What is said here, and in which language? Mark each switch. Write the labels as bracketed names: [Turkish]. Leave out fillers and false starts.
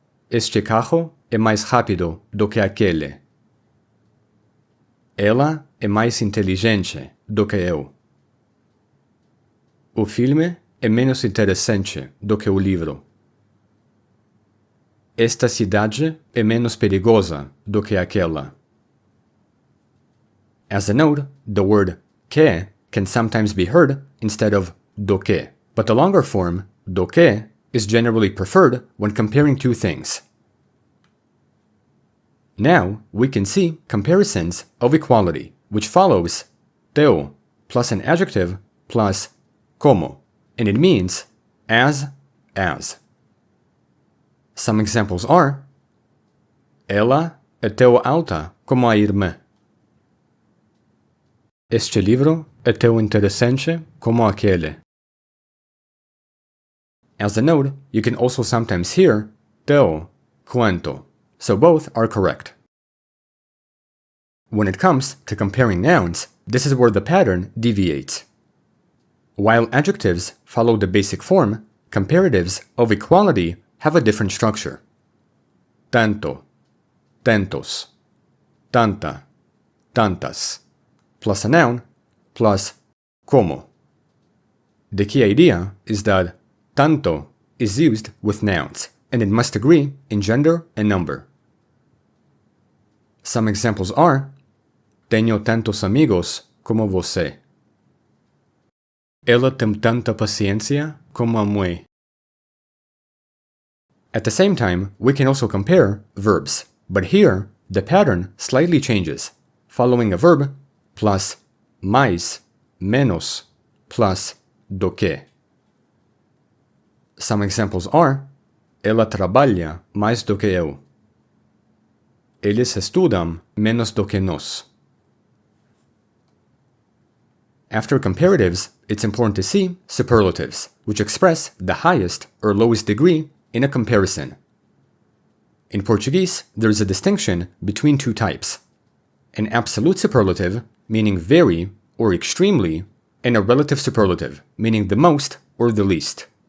[Portuguese] Este carro é mais rápido do que aquele. Ela é mais inteligente do que eu. O filme é menos interessante do que o livro. Esta cidade é menos perigosa do que aquela. [English] As a note, the word que can sometimes be heard instead of do que, but the longer form, do que, is generally preferred when comparing two things. Now, we can see comparisons of equality, which follows teu plus an adjective plus como, and it means as. Some examples are: [Portuguese] Ela é tão alta como a irmã. Este livro é tão interessante como aquele. [English] As a note, you can also sometimes hear teu, quanto, so both are correct. When it comes to comparing nouns, this is where the pattern deviates. While adjectives follow the basic form, comparatives of equality have a different structure. [Portuguese] Tanto, tantos, tanta, tantas, [English] plus a noun, plus [Portuguese] como. [English] The key idea is that tanto is used with nouns, and it must agree in gender and number. Some examples are: [Portuguese] Tenho tantos amigos como você. Ela tem tanta paciência como a mãe. [English] At the same time, we can also compare verbs, but here the pattern slightly changes, following a verb plus mais, menos, plus do que. Some examples are: [Portuguese] Ela trabalha mais do que eu. Eles estudam menos do que nós. [English] After comparatives, it's important to see superlatives, which express the highest or lowest degree in a comparison. In Portuguese, there is a distinction between two types: an absolute superlative, meaning very or extremely, and a relative superlative, meaning the most or the least.